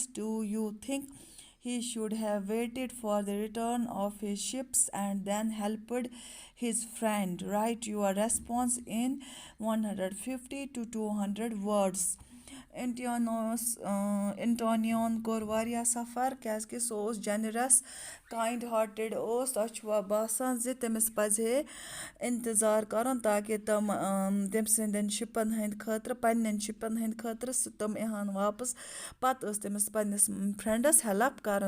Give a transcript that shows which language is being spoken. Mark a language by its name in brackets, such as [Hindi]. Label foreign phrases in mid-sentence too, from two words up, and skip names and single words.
[English] Do you think he should have waited for the return of his ships and then helped his friend? Write your response in 150 to 200 words. [Kashmiri] Antonion کوٚر واریاہ سفر کیٛازِکہِ سُہ اوس [English] generous kind hearted [Kashmiri] اوس. تۄہہِ چھُوا باسان زِ تٔمِس پَزِ ہے اِنتظار کَرُن تاکہِ تٔمۍ سٕنٛدٮ۪ن شِپَن ہٕنٛدۍ خٲطرٕ پنٛنٮ۪ن شِپَن ہٕنٛدۍ خٲطرٕ تِم یِہَن واپَس. پَتہٕ ٲس تٔمِس پنٛنِس فرٛٮ۪نٛڈَس ہٮ۪لٕپ کَرُن.